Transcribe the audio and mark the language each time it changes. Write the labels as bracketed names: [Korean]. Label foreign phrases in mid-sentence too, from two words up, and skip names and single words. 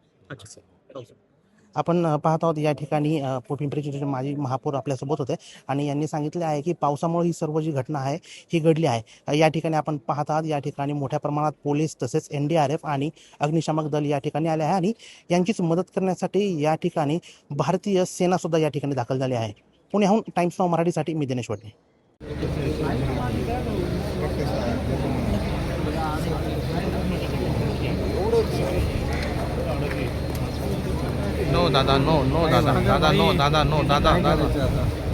[Marathi] आपण पाहत आहोत या ठिकाणी पिंपरी चिंचवडचे माजी महापौर आपल्यासोबत होते आणि यांनी सांगितले आहे की पावसामुळे ही सर्व जी घटना आहे ही घडली आहे। या ठिकाणी आपण पाहत आहात या ठिकाणी मोठ्या प्रमाणात पोलीस तसेच NDRF आणि अग्निशामक दल या ठिकाणी आले आहे आणि यांचीच मदत करण्यासाठी या ठिकाणी भारतीय सेना सुद्धा या ठिकाणी दाखल झाली आहे। पुण्याहून टाइम्स नाऊ मराठीसाठी मी दिनेश वडणे। [English] No, Dada, no, no, Dada, Dada, no, Dada, no, Dada, Dada.